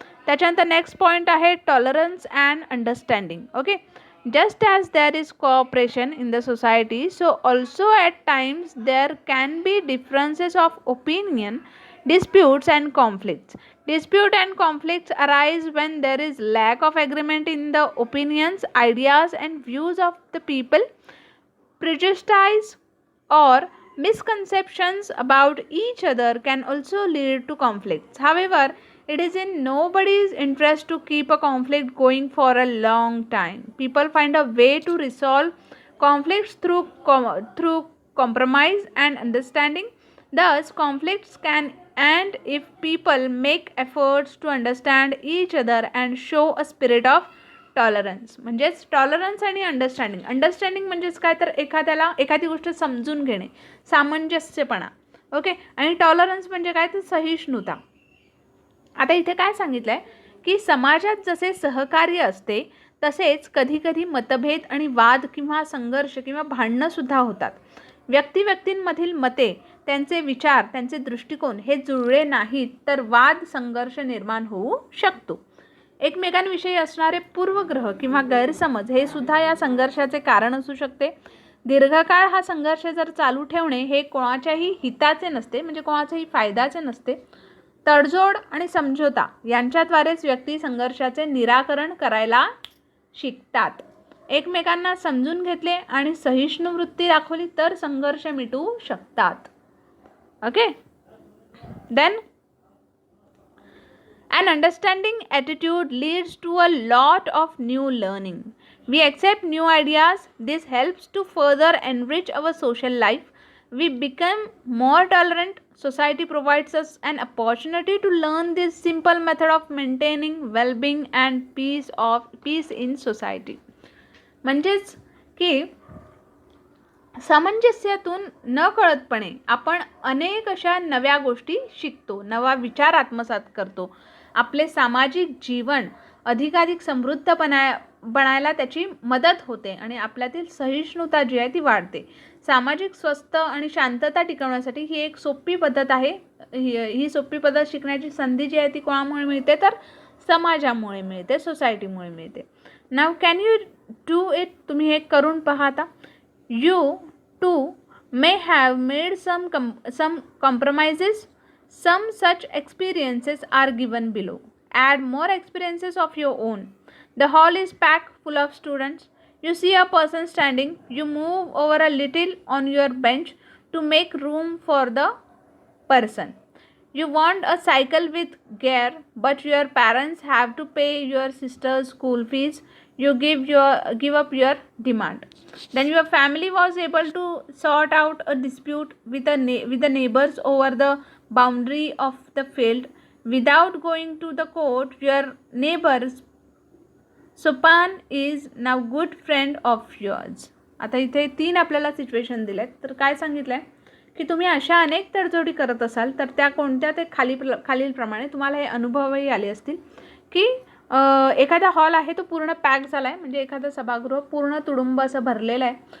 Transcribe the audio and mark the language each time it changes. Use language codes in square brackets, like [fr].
[mr] त्याच्यानंतर [en] Next point आहे tolerance and understanding. Okay, just as there is cooperation in the society so also at times there can be differences of opinion, disputes and conflicts. Dispute and conflicts arise when there is lack of agreement in the opinions, ideas and views of the people. Prejudice or misconceptions about each other can also lead to conflicts. However, it is in nobody's interest to keep a conflict going for a long time. People find a way to resolve conflicts through compromise and understanding. Thus, conflicts can and if people make efforts to understand each other and show a spirit of tolerance. [mr] म्हणजेच tolerance आणि understanding म्हणजेच काय तर एखादी गोष्ट समजून घेणे, सामंजस्यपणा. Okay, आणि टॉलरन्स म्हणजे काय तर सहिष्णुता. आता इथे काय सांगितलं आहे की समाजात जसे सहकार्य असते तसेच कधीकधी मतभेद आणि वाद किंवा संघर्ष किंवा भांडणंसुद्धा होतात. व्यक्तींमधील मते, त्यांचे विचार, त्यांचे दृष्टिकोन हे जुळले नाहीत तर वाद संघर्ष निर्माण होऊ शकतो. एकमेकांविषयी असणारे पूर्वग्रह किंवा गैरसमज हे सुद्धा या संघर्षाचे कारण असू शकते. दीर्घकाळ हा संघर्ष जर चालू ठेवणे हे कोणाच्याही हिताचे नसते, म्हणजे कोणाच्याही फायद्याचे नसते. तडजोड आणि समझोता यांच्याद्वारेच व्यक्ती संघर्षाचे निराकरण करायला शिकतात. एकमेकांना समजून घेतले आणि सहिष्णु वृत्ती दाखवली तर संघर्ष मिटू शकतात. [en] Okay, then an understanding attitude leads to a lot of new learning. We accept new ideas. This helps to further enrich our social life. We become more tolerant. Society provides us an opportunity to learn this simple method of maintaining well-being and peace in society. [mr] म्हणजेच की सामंजस्यातून न कळतपणे आपण अनेक अशा नव्या गोष्टी शिकतो, नवा विचार आत्मसात करतो. आपले सामाजिक जीवन अधिकाधिक समृद्ध बनायला त्याची मदत होते आणि आपल्यातील सहिष्णुता जी आहे ती वाढते. सामाजिक स्वस्थ आणि शांतता टिकवण्यासाठी ही एक सोपी पद्धत आहे. ही सोपी पद्धत शिकण्याची संधी जी आहे ती कोणामुळे मिळते तर समाजामुळे मिळते, सोसायटीमुळे मिळते. [en] now can you do it, [mr] तुम्ही हे करून पहा. आता [en] You too may have made some compromises. Some such experiences are given below. Add more experiences of your own. The hall is packed full of students. You see a person standing. You move over a little on your bench to make room for the person. You want a cycle with gear, but your parents have to pay your sister's school fees. You give up your demand. Then your family was able to sort out a dispute with the neighbors over the boundary of the field without going to the court. Your neighbors Sopan is now good friend of yours. [mr] आता इथे 3 आपल्याला situation दिलेत. तर काय सांगितलंय की तुम्ही अशा अनेक तडजोडी करत असाल तर त्या कोणत्या ते खालीलप्रमाणे तुम्हाला हे अनुभवही आले असतील की एखादा हॉल आहे तो पूर्ण पॅक झाला आहे, म्हणजे एखादं सभागृह पूर्ण तुडुंब असं भरलेलं आहे.